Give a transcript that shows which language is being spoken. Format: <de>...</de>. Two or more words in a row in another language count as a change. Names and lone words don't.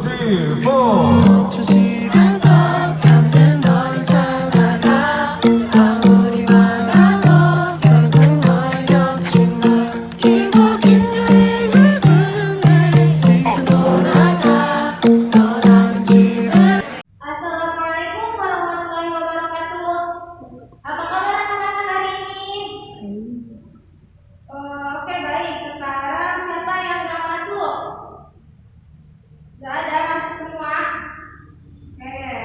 <ko>멈춘 시간서 잠든 너를 찾아가 아무리 막아도 결국 너의 곁인 널 길고 긴 여행을 끝내 이제 돌아가 너라는 집에.</ko> <ar>السلام عليكم ورحمة الله وبركاته.</ar> <id>Apa kabar anak-anak hari ini? Oke, baik. Sekarang siapa yang nggak masuk? Nggak ada, masuk semua. Oke.</id>